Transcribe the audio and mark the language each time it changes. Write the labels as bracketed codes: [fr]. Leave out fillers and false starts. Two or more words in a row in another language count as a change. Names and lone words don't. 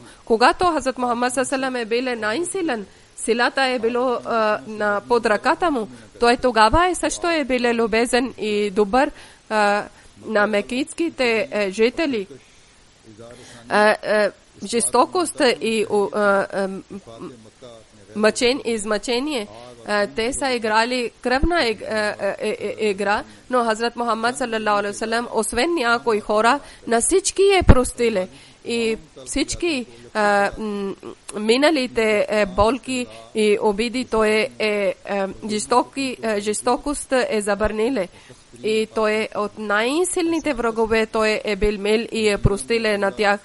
[bg] Когато Хазрат Мухаммад салалам е бил най-силен, силата е било под ръката му, той тогава също е бил любезен и добър на мекитските жители. Жестокост и измъчение, те са играли кръвна игра, но Хазрат Мухаммад [ar] صلى الله عليه وسلم, [bg] освен някои хора, на всички е простиле. И всички миналите болки и обиди, той жестокост е забраниле. И той от най-силните врагове, той е бил мил и е простиле на тях.